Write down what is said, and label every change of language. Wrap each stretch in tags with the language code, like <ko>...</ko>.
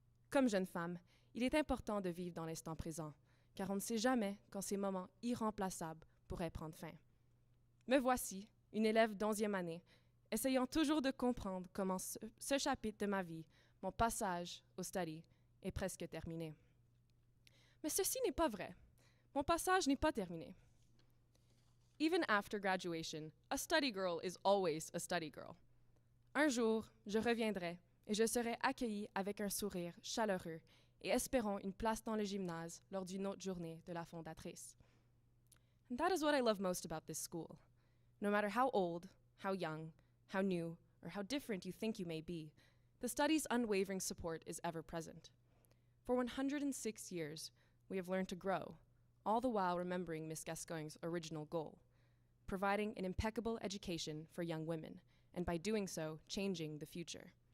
<fr>Comme jeune femme, il est important de vivre dans l'instant présent, car on ne sait jamais quand ces moments irremplaçables pourraient prendre fin. Me voici, une élève d'11e année, essayant toujours de comprendre comment ce chapitre de ma vie, mon passage au study, est presque terminé. Mais ceci n'est pas vrai. Mon passage n'est pas terminé.</fr> <en>Even after graduation, a study girl is always a study girl.</en> <fr>Un jour, je reviendrai et je serai accueillie avec un sourire chaleureux et espérons une place dans le gymnase lors d'une autre journée de la fondatrice.</fr> <en>And that is what I love most about this school. No matter how old, how young, how new, or how different you think you may be, the study's unwavering support is ever present. For 106 years, we have learned to grow, all the while remembering Miss Gascoigne's original goal, providing an impeccable education for young women, and by doing so, changing the future.</en>